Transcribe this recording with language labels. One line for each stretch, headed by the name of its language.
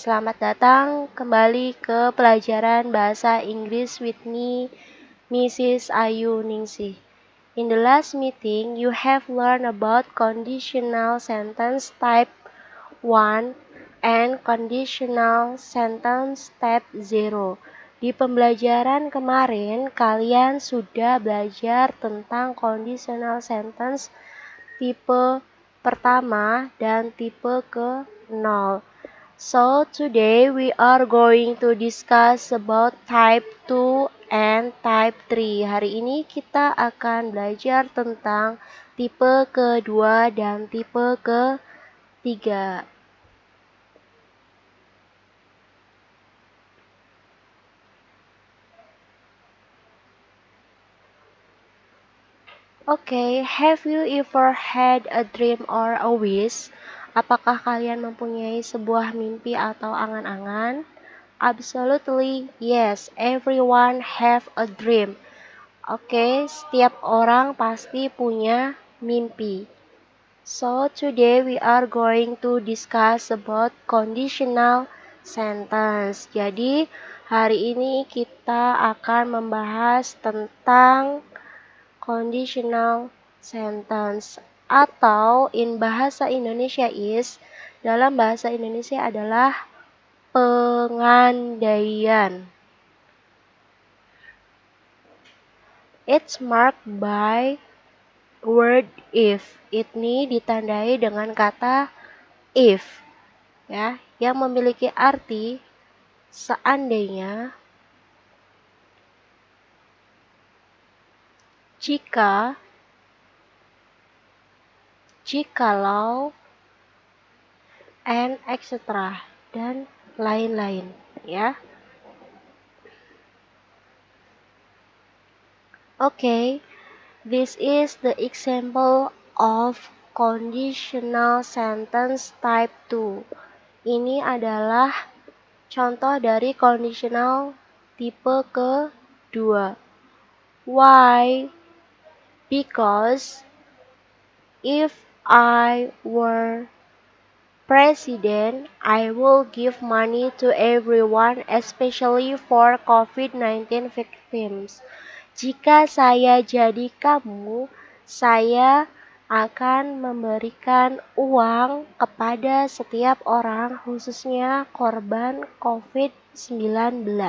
Indonesian: Selamat datang kembali ke pelajaran bahasa Inggris
English: with me, Mrs.
Indonesian: Ayu Ningsih.
English: In the last meeting, you have learned about conditional sentence type 1 and conditional sentence type 0.
Indonesian: Di pembelajaran kemarin, kalian sudah belajar tentang conditional sentence tipe pertama dan tipe ke-0.
English: So, today we are going to discuss about type 2 and type 3.
Indonesian: Hari ini kita akan belajar tentang tipe kedua dan tipe ketiga.
English: Oke, have you ever had a dream or a wish?
Indonesian: Apakah kalian mempunyai sebuah mimpi atau angan-angan?
English: Absolutely, yes. Everyone have a dream.
Indonesian: Oke, setiap orang pasti punya mimpi.
English: So, today we are going to discuss about conditional sentence.
Indonesian: Jadi, hari ini kita akan membahas tentang conditional sentence atau in bahasa Indonesia dalam bahasa Indonesia adalah pengandaian.
English: It's marked by word if.
Indonesian: Ini ditandai dengan kata if ya, yang memiliki arti seandainya, jika, jikalau,
English: and etc.
Indonesian: dan lain-lain ya.
English: Okay, this is the example of conditional sentence type 2.
Indonesian: Ini adalah contoh dari conditional tipe kedua.
English: Why? Because if I were president, I will give money to everyone, especially for COVID-19 victims.
Indonesian: Jika saya jadi kamu, saya akan memberikan uang kepada setiap orang, khususnya korban COVID-19.